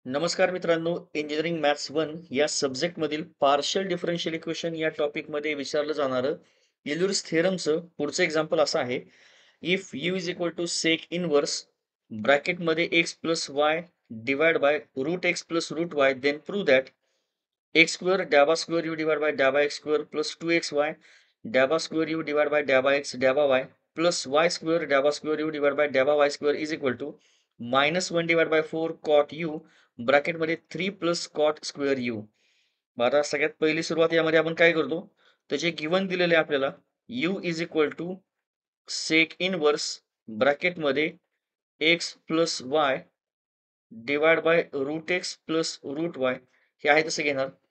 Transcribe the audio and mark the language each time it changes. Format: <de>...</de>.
<mr>नमस्कार मित्रांनो, engineering maths 1 या सब्जेक्टमधील पार्शियल डिफरन्शियल इक्वेशन या टॉपिकमध्ये विचारलं जाणारं युलर्स थेरमचं पुढचं एक्झाम्पल असं आहे.</mr> <en>If u is equal to sec inverse ब्रॅकेटमध्ये x plus y divide by root x plus root y then prove that x square डॅबा square u divide by डॅबा x square plus 2xy डॅबा square u divide by डॅबा x डॅबा y plus y square डॅबा square u divide by डॅबा y square is equal to -1 divide by 4 cot u ब्रॅकेटमध्ये 3 plus cot square u.</en> <mr>आता सगळ्यात पहिली सुरुवात यामध्ये आपण काय करतो, त्याचे given दिलेले आहे आपल्याला</mr> <en>u is equal to sec inverse ब्रॅकेटमध्ये x plus y divide by root x plus root y</en> <mr>हे आहे तसं घेणार.</mr>